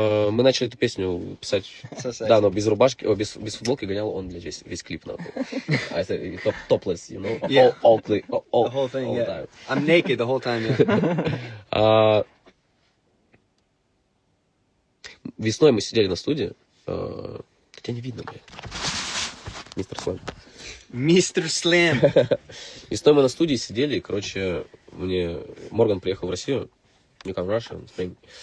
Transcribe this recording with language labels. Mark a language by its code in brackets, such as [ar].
[ru] Мы начали эту песню писать, да, но без рубашки, без футболки гонял он, блядь, весь клип, нахуй. А это [en] topless, you know? Yeah. The whole thing, yeah. Time. I'm naked the whole time, yeah. [ru] Весной мы сидели на студии, хотя не видно, блядь. Мистер Слэм. Мистер Слэм. Весной мы на студии сидели, и, короче, Морган приехал в Россию, [en] you come Russia, spring.